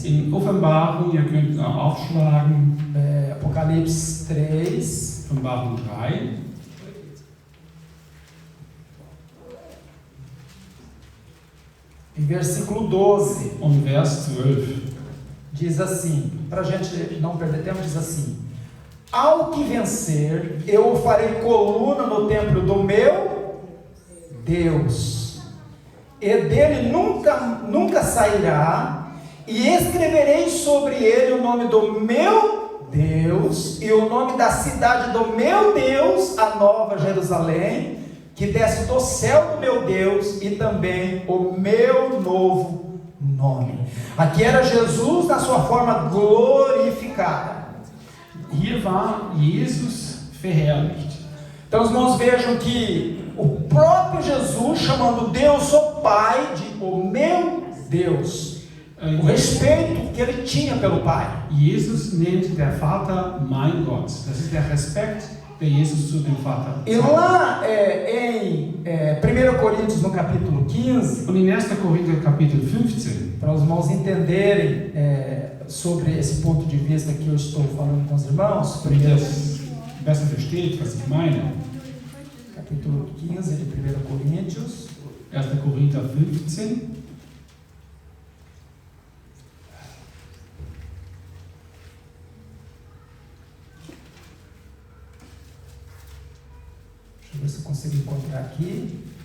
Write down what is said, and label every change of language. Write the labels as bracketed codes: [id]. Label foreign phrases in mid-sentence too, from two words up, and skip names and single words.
[de] In Offenbarung, ihr könnt aufschlagen. [pt] Apocalipse 3. [de] Offenbarung 3. [pt] Em versículo 12. [de] Und Vers 12. [pt] Diz assim, para a gente não perder tempo, diz assim: ao que vencer, eu o farei coluna no templo do meu Deus, e dele nunca sairá, e escreverei sobre ele o nome do meu Deus, e o nome da cidade do meu Deus, a nova Jerusalém, que desce do céu do meu Deus, e também o meu novo nome. Aqui era Jesus na sua forma glorificada. [de] Hier war Jesus verherrlicht. [pt] Então os irmãos vejam que o próprio Jesus chamando Deus o Pai de o meu Deus. O respeito que ele tinha pelo Pai. [de] Jesus nennt der Vater mein Gott. Das ist der Respekt, der Jesus zu dem Vater [pt] E lá em 1 Coríntios, no capítulo 15, [de] Und in 1. Korinther Kapitel 15, [pt] para os irmãos entenderem sobre esse ponto de vista que eu estou falando com os irmãos, [de] damit ihr es besser versteht, was ich meine. [pt] capítulo 15 de 1 Coríntios, [de] 1. Korinther 15. [pt] deixa eu ver se eu consigo encontrar aqui.